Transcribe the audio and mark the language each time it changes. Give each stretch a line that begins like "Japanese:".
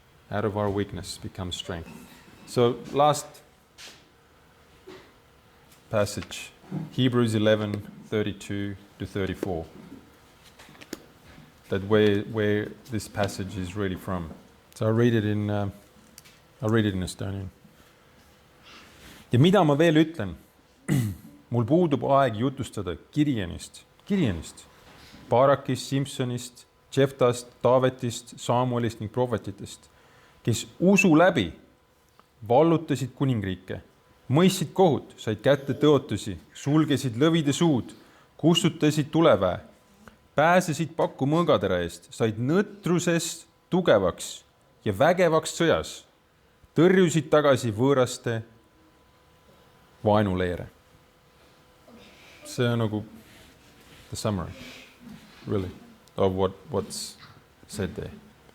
English: Out of our weakness becomes strength. So last passage, Hebrews 11:32-34. That where this passage is really from. So I'll read it in Estonian.
Estonian: Ja mida ma veel ütlen? Mul puudub aeg jutustada Gideonist, Barakist, Simsonist, Jeftast, Taavetist, Samuelist ning prohvetitest, kes usu läbi vallutasid kuningriike, mõistsid kohut, said kätte tõotusi, sulgesid lõvide suud, kustutasid tuleväe, pääsesid pakku mõõgatera eest, said nõtrusest tugevaks ja vägevaks sõjas, tõrjusid tagasi võõraste vaenuleere. See on nagu
English: the summary, really, of what's said there.